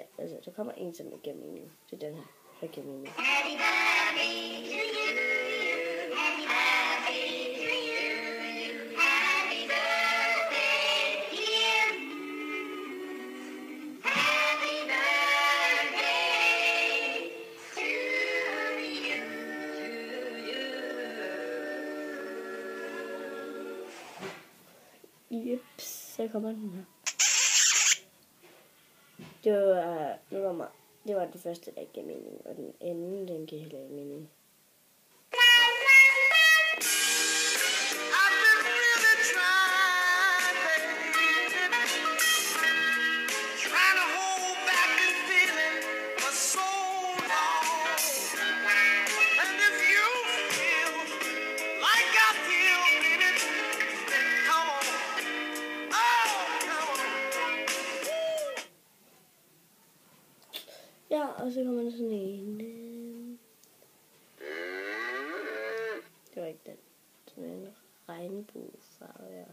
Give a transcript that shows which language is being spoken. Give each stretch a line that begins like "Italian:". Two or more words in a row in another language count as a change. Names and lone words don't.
Danish: Altså, der kommer en, som er gennem mening. Det er den her, der er gennem mening.
English: Happy birthday to you. Happy birthday to you. Happy birthday, dear. Happy birthday to you.
Danish: Jeps, så kommer den her. Det var den første, der ikke gav mening, og den anden, den giver heller ikke mening.
English: I've been really trying, baby. Trying to hold back this feeling for so long. And if you feel like I feel, baby, then come on. Oh, come on.
Danish: Ja, og så kommer der sådan en. Det var ikke den. Sådan en regnbuefarve, ja.